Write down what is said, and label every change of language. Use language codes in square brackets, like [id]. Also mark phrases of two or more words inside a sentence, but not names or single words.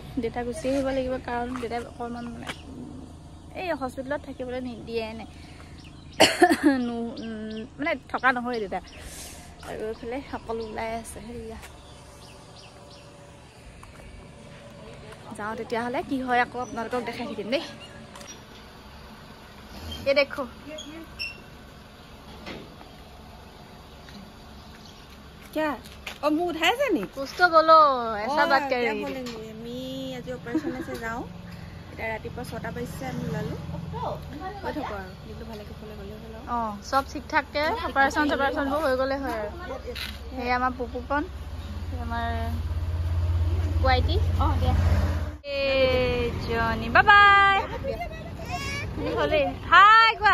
[as] দেউতা গুচি আহিব লাগিব কাৰণ দেউতাই অকণমান মানে এই হস্পিটেলত থাকিবলৈ নিদিয়ে নাই মানে থকা নহয় দেউতা। আৰু এইফালে সকলো ওলাই আছে। হেৰিয়া যাওঁ তেতিয়াহ'লে কি হয় আকৌ আপোনালোকক দেখাই থাকিম দেই। এই দেখো [hi] क्या और मुंह उठाए से नहीं कुछ तो बोलो ऐसा बात कर रही है। मी आज ऑपरेशन से जाऊं [as] এটা ৰাতিপুৱা 6টা বাজিছে আমি ওলালো কৈ থাকো আৰু কিন্তু ভালকে ফলে গ'লে হলো। সব ঠিক ঠাককে অপাৰেশ্যনবোৰ হৈ গ'লে হয় আৰু। এই আমাৰ পুপুকন আমাৰ কোৱাইটি জনি [en] bye bye [as] হ'লে হাই কোৱা।